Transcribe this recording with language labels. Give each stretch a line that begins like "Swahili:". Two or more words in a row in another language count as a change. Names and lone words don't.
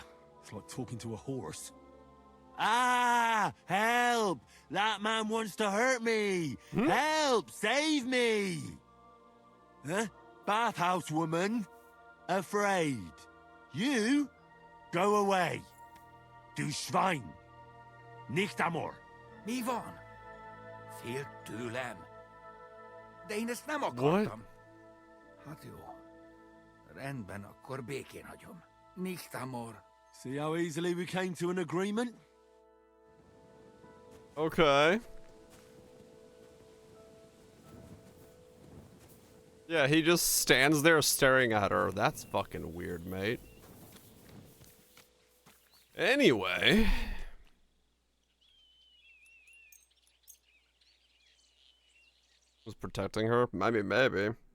English: It's like talking to a horse. Ah! Help! That man wants to hurt me! Help! Save me! Huh? Bathhouse woman? Afraid. You? Go away.
German: Du Schwein. Nicht amor.
Hungarian: Mi van? Félt tőlem. De én ezt nem akartam. Hát jó. Rendben, akkor békén hagyom.
German: Nicht amor.
English: See how easily we came to an agreement? Okay. Yeah, he just stands there staring at her. That's fucking weird, mate. Anyway. Was protecting her? Maybe.